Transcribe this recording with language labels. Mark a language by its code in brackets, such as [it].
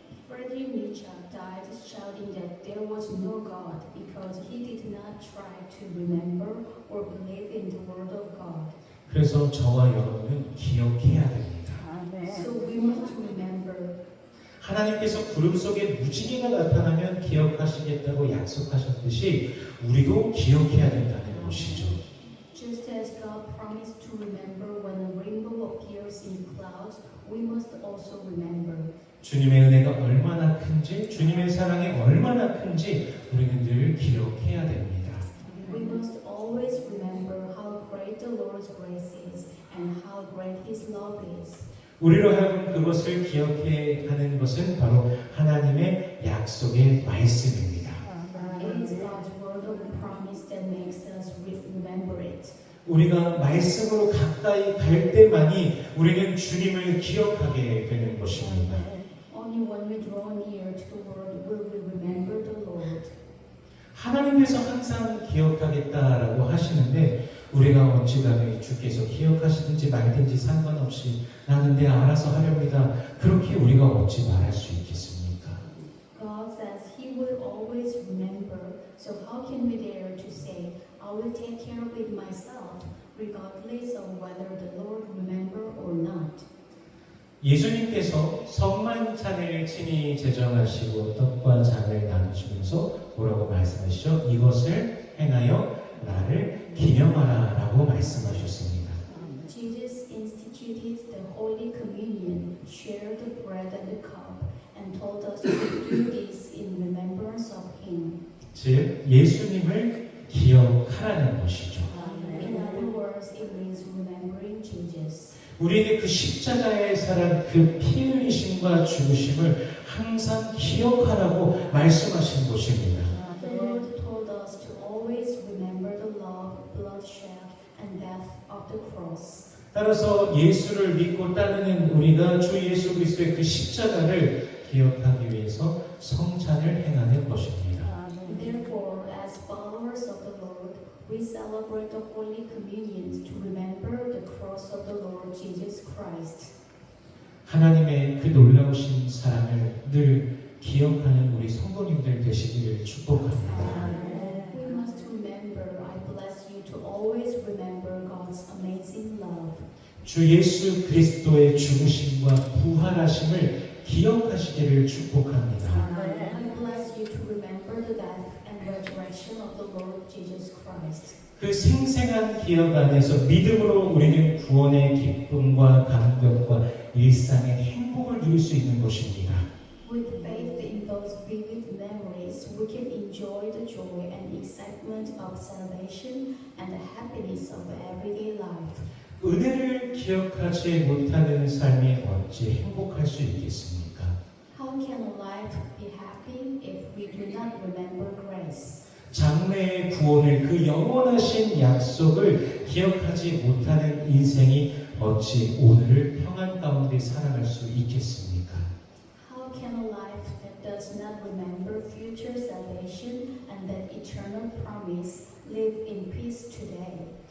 [en] Friedrich Nietzsche died shouting that there was no God because he did not try to remember or believe in the word of God. [ko] 그래서 저와 여러분은 기억해야 됩니다. [en] So we must remember. [ko] 하나님께서 구름 속에 무지개가 나타나면 기억하시겠다고 약속하셨듯이 우리도 기억해야 된다는 것이죠. [en] Just as God promised to remember when a rainbow appears in clouds, we must also remember. [ko] 주님의 은혜가 얼마나 큰지, 주님의 사랑이 얼마나 큰지 우리는 늘 기억해야 됩니다. [en] We must always remember how great the Lord's grace is and how great His love is. [ko] 우리로 하여금 그것을 기억해 하는 것은 바로 하나님의 약속의 말씀입니다. [en] It is God's word of promise that makes us remember it. [ko] 우리가 말씀으로 가까이 갈 때만이 우리는 주님을 기억하게 되는 것입니다. [en] Only when we draw near to the Word will we remember the Lord. [ko] 하나님께서 항상 기억하겠다라고 하시는데 우리가 어찌간에 주께서 기억하시든지 말든지 상관없이 나는 내 알아서 하렵니다. 그렇게 우리가 어찌 말할 수 있겠습니까? [en] God says He will always remember, so how can we dare to say, I will take care of it myself, regardless of whether the Lord remember or not? [ko] 예수님께서 성만찬을 친히 제정하시고 떡과 잔을 나누시면서 뭐라고 말씀하시죠? 이것을 행하여 나를 기념하라 라고 말씀하셨습니다. [en] Jesus instituted the Holy Communion, shared the bread and the cup, and told us to do this in remembrance of Him. [ko] 즉 예수님을 기억하라는 것이죠. [en] In other words, it means remembering Jesus. [ko] 우리에게 그 십자가의 사랑, 그 피 흘리심과 죽으심을 항상 기억하라고 말씀하신 것입니다. [en] The Lord told us to always remember the love, bloodshed, and death of the cross. [ko] 따라서 예수를 믿고 따르는 우리가 주 예수 그리스도의 그 십자가를 기억하기 위해서 성찬을 행하는 것입니다. [en] Therefore, as followers of the Lord, we celebrate the Holy Communion to remember the cross of the Lord Jesus Christ. [ko] 하나님의 그 놀라우신 사랑을 늘 기억하는 우리 성도님들 되시기를 축복합니다. [en] We must remember, I bless you to always remember God's amazing love. [ko] 주 예수 그리스도의 죽으심과 부활하심을 기억하시기를 축복합니다. [en] I bless you to remember the death and resurrection of the Lord Jesus Christ. [ko] 그 생생한 기억 안에서 믿음으로 우리는 구원의 기쁨과 감격과 일상의 행복을 누릴 수 있는 것입니다. [en] With faith in those vivid memories, we can enjoy the joy and excitement of salvation and the happiness of everyday life. [ko] 은혜를 기억하지 못하는 삶이 어찌 행복할 수 있겠습니까? [en] How can a life be happy if we do not remember grace? [ko] 장래의 구원을 그 영원하신 약속을 기억하지 못하는 인생이 어찌 오늘을 평안 가운데 살아갈 수 있겠습니까? [en] How can a life that does not remember future salvation and that eternal promise live in peace today?